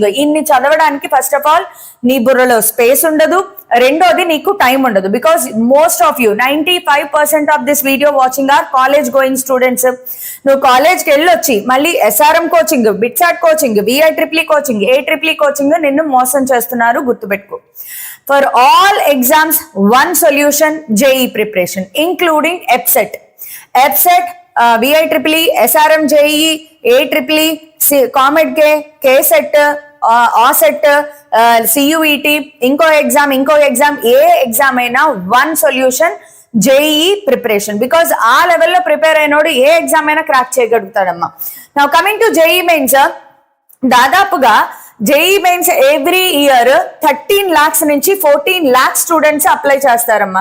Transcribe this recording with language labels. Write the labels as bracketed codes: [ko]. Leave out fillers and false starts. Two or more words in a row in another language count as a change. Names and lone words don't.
[te] ఇన్ని చదవడానికి [en] first of all [te] నీ బుర్రలో స్పేస్ ఉండదు, రెండోది నీకు టైం ఉండదు. [en] because most of you 95% of this video watching are college going students. [te] నువ్వు కాలేజ్కి వెళ్ళొచ్చి మళ్ళీ SRM కోచింగ్, బిట్సాట్ కోచింగ్, VIEEE కోచింగ్, AEEE కోచింగ్ నిన్ను మోసం చేస్తున్నారు, గుర్తుపెట్టుకో. [en] For all exams, one solution, JEE preparation, including EPSET, VIEEE, SRM JEE, AEEE, COMEDK, KSET, OSET, CUET, [te] ఇంకో ఎగ్జామ్, ఏ ఎగ్జామ్ అయినా [en] one solution, JEE preparation. [te] బికాస్ ఆ లెవెల్లో ప్రిపేర్ అయినోడు ఏ ఎగ్జామ్ అయినా క్రాక్ చేయగలుగుతాడమ్మా. [en] now coming to JEE Mains, [te] దాదాపుగా జేఈ మెయిన్స్ [en] every year [te] 13 lakhs నుంచి 14 lakhs [en] students apply [te] చేస్తారమ్మా.